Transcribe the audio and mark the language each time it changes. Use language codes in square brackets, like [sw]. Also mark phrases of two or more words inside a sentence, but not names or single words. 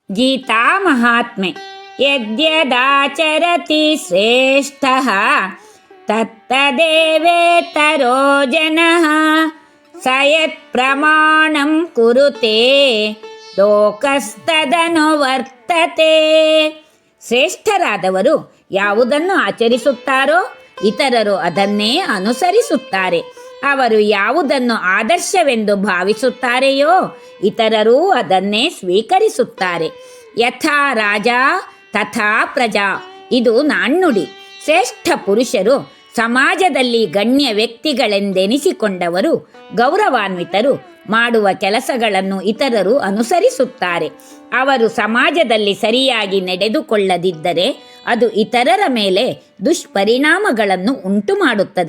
[sa] ಗೀತಾ ಮಹಾತ್ಮೆ. ಯದ್ಯದಾಚರತಿ ಶ್ರೇಷ್ಠಃ ತತ್ತದೇವೇತರೋ ಜನಃ ಸ ಯತ್ ಪ್ರಮಾಣಂ ಕುರುತೆ ಲೋಕಸ್ತದನು ವರ್ತತೆ. [kn] ಶ್ರೇಷ್ಠರಾದವರು ಯಾವುದನ್ನು ಆಚರಿಸುತ್ತಾರೋ ಇತರರು ಅದನ್ನೇ ಅನುಸರಿಸುತ್ತಾರೆ. ಅವರು ಯಾವುದನ್ನು ಆದರ್ಶವೆಂದು ಭಾವಿಸುತ್ತಾರೆಯೋ ಇತರರೂ ಅದನ್ನೇ ಸ್ವೀಕರಿಸುತ್ತಾರೆ. [sa] ಯಥಾ ರಾಜ ತಥಾ ಪ್ರಜಾ, [kn] ಇದು ನಾಣ್ಣುಡಿ. ಶ್ರೇಷ್ಠ ಪುರುಷರು ಸಮಾಜದಲ್ಲಿ ಗಣ್ಯ ವ್ಯಕ್ತಿಗಳೆಂದೆನಿಸಿಕೊಂಡವರು, ಗೌರವಾನ್ವಿತರು, ಮಾಡುವ ಕೆಲಸಗಳನ್ನು ಇತರರು ಅನುಸರಿಸುತ್ತಾರೆ. ಅವರು ಸಮಾಜದಲ್ಲಿ ಸರಿಯಾಗಿ ನಡೆದುಕೊಳ್ಳದಿದ್ದರೆ ಅದು ಇತರರ ಮೇಲೆ ದುಷ್ಪರಿಣಾಮಗಳನ್ನು ಉಂಟು ಮಾಡುತ್ತದೆ.